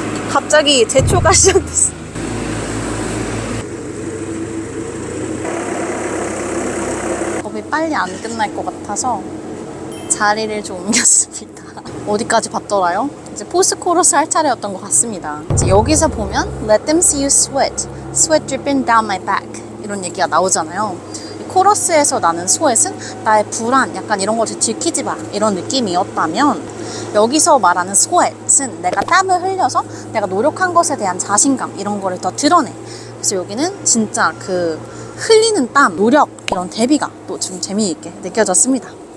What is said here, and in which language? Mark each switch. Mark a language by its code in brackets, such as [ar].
[ko] 갑자기 제초가 시작됐어. 겁이 빨리 안 끝날 것 같아서 자리를 좀 옮겼습니다. 어디까지 봤더라요? 이제 포스트 코러스 할 차례였던 것 같습니다. 이제 여기서 보면 [en] Let them see you sweat, sweat dripping down my back [ko] 이런 얘기가 나오잖아요. 코러스에서 나는 sweat은 나의 불안, 약간 이런 것을 들키지 마 이런 느낌이었다면 여기서 말하는 sweat은 내가 땀을 흘려서 내가 노력한 것에 대한 자신감 이런 거를 더 드러내. 그래서 여기는 진짜 그 흘리는 땀, 노력 이런 대비가 또 좀 재미있게 느껴졌습니다.